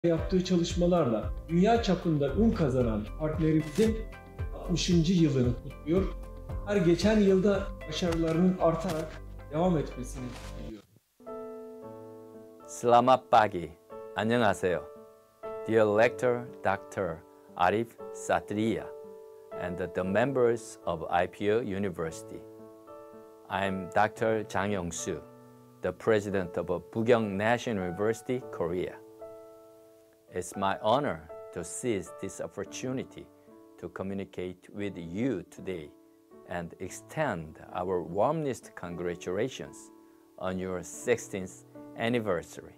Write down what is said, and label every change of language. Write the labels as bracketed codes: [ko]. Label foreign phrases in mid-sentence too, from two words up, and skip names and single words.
[tr] yaptığı çalışmalarla dünya çapında ün kazanan partnerimizin 60. yılını kutluyor. Her geçen yılda başarılarının artarak devam etmesini diliyorum. [id] Selamat pagi. [ko] 안녕하세요. [en] Dear Rector Dr. Arif Satria and the members of IPB University. I'm Dr. Jang Yong-soo, the president of Bugyeong National University, Korea. It's my honor to seize this opportunity to communicate with you today and extend our warmest congratulations on your 16th anniversary.